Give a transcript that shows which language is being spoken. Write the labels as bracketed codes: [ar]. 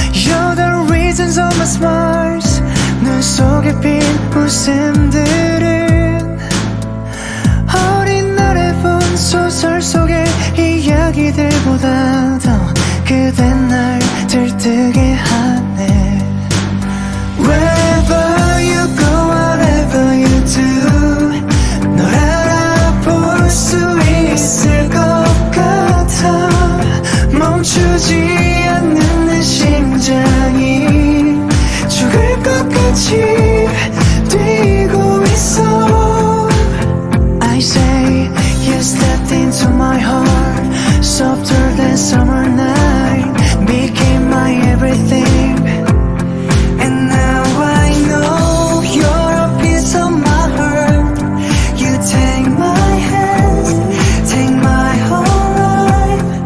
[en] You're the reasons of my smiles. [ko] 눈 속에 핀 웃음들은 어린 날에 본 소설 속의 이야기들보다 더 그댄 날 들뜨게 하네. [en] Wherever you go, whatever you do, [ko] 널 알아볼 수 있을 것 같아. 멈추지 않는 내 심장이 죽을 것 같이 뛰고 있어. [en] I say you stepped into my heart, softer than summer night, became my everything. And now I know you're a piece of my heart. You take my hand, take my whole life.